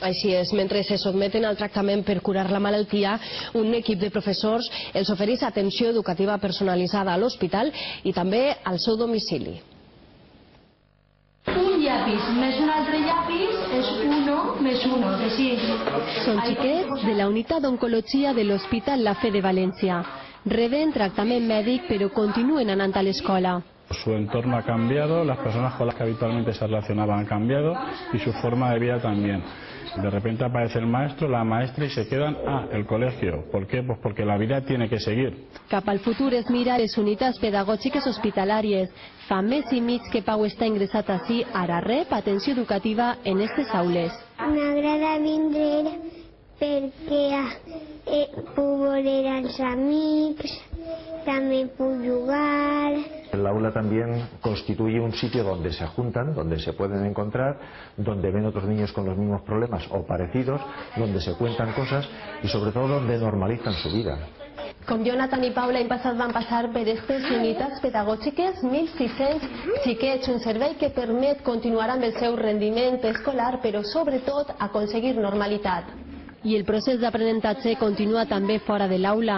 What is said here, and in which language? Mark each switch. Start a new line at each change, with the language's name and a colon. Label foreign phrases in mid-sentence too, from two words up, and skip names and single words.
Catalan: Així és, mentre se sotmeten al tractament per curar la malaltia, un equip de professors els ofereix atenció educativa personalitzada a l'hospital i també al seu domicili. Un llapis més un altre llapis és 1 més 1, que sí. Són xiquets de la unitat d'oncologia de l'Hospital La Fe de València. Reben tractament mèdic però continuen anant a l'escola.
Spanish: Su entorno ha cambiado, las personas con las que habitualmente se relacionaban han cambiado y su forma de vida también. De repente aparece el maestro, la maestra y se quedan, el colegio. ¿Por qué? Pues porque la vida tiene que seguir.
Catalan: Cap al futur es mira les unitats pedagògiques hospitalàries. Fa mes i mig que Pau està ingressat ací, ara rep atenció educativa en aquestes aules. M'agrada vindre perquè puc veure els amics,
Spanish: también puedo jugar. El aula también constituye un sitio donde se juntan, donde se pueden encontrar, donde ven otros niños con los mismos problemas o parecidos, donde se cuentan cosas y sobre todo donde normalizan su vida.
Catalan: Com Jonathan i Paula l'any passat van passar per aquestes unitats pedagògiques 1.600 xiquets, un servei que permet continuar amb el seu rendiment escolar però sobretot aconseguir normalitat. I el procés d'aprenentatge continua també fora de l'aula.